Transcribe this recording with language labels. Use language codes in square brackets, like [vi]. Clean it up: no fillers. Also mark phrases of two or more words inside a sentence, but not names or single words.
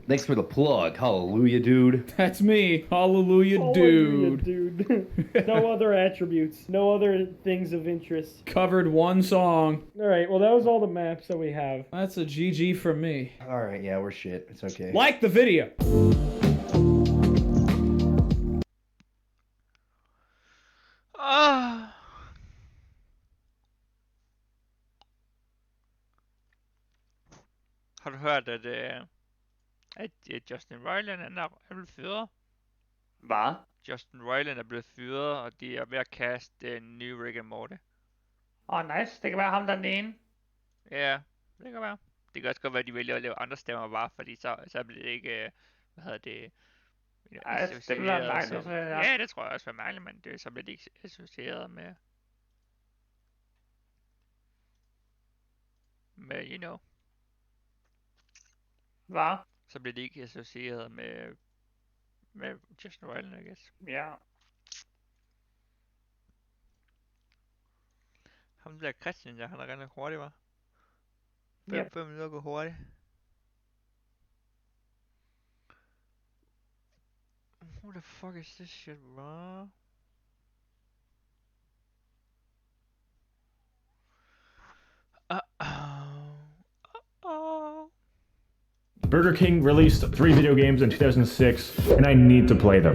[en] Thanks for the plug. Hallelujah, dude. That's me. Hallelujah, Hallelujah, dude. dude. No other attributes. No other things of interest. Covered one song. Alright, well that was all the maps that we have. That's a GG from me. All right, yeah, we're shit. It's okay. Like the video. Ah. [da] Har du hört det? at Justin Roiland er blevet fyret. Hvad? Justin Roiland er blevet fyret, og de er ved at kaste en ny Rick and Morty. Nice. Det kan være ham, der er den ene. Ja, det kan være. Det kan også godt være, at de vælger at lave andre stemmer bare, fordi så bliver det ikke, hvad hedder det... Ej, det bliver mærkeligt. Ja, det tror jeg også var mærkeligt, men så bliver det ikke associeret med, [en] you know. [da] Hvad? Så bliver det ikke associeret med Justin Roiland, [en] I guess. [da] Ja. Ham der Christian, han er rigtig hurtigt, var. 5 minutter går hurtigt. [en] Who the fuck is this shit, bro? Burger King released 3 video games in 2006, and I need to play them.